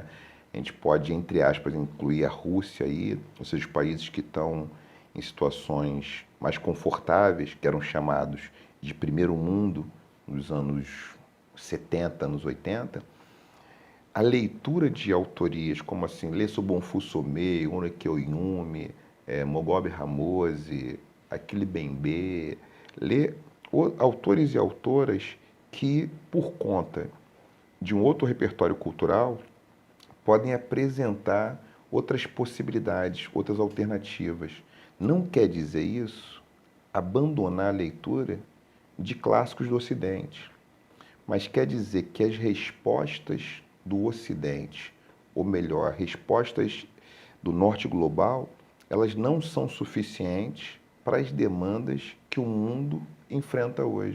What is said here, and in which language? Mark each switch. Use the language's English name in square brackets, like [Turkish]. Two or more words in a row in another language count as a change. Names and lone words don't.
[Portuguese] A gente pode, entre aspas, incluir a Rússia aí, ou seja, os países que estão em situações mais confortáveis, que eram chamados de primeiro mundo nos anos 70, anos 80. A leitura de autorias como assim, Lecce Bonfils Somé, Onrike Oyumi, Mogobe Ramose, Akili Bembe, ler autores e autoras que, por conta de um outro repertório cultural, podem apresentar outras possibilidades, outras alternativas. Não quer dizer isso abandonar a leitura de clássicos do Ocidente, mas quer dizer que as respostas do Ocidente, ou melhor, respostas do Norte global, elas não são suficientes para as demandas que o mundo enfrenta hoje.